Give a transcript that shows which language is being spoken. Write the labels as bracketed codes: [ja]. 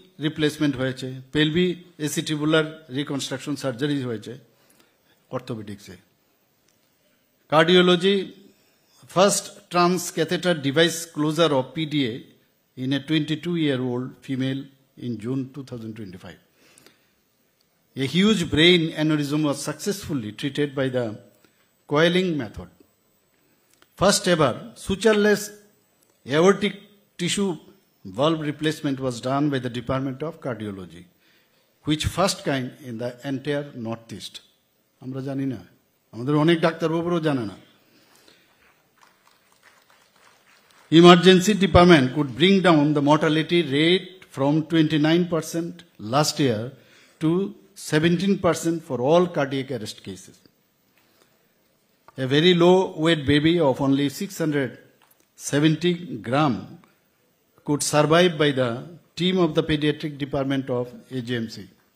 [bn] Replacement হয়েছে, পেলভি এসিটিবুলার reconstruction surgery হয়েছে অর্থোপেডিক্সে। [en] Cardiology first transcatheter device closure of PDA in a 22-year-old female in June 2025. A huge brain aneurysm was successfully treated by the coiling method. First ever sutureless aortic tissue valve replacement was done by the Department of Cardiology, which first kind in the entire Northeast. [bn] আমরা জানি না, আমাদের অনেক ডাক্তারবাবুরাও জানে না। [en] Emergency department could bring down the mortality rate from 29% last year to 17% for all cardiac arrest cases. A very low weight baby of only 670 gram could survive by the team of the pediatric department of AGMC.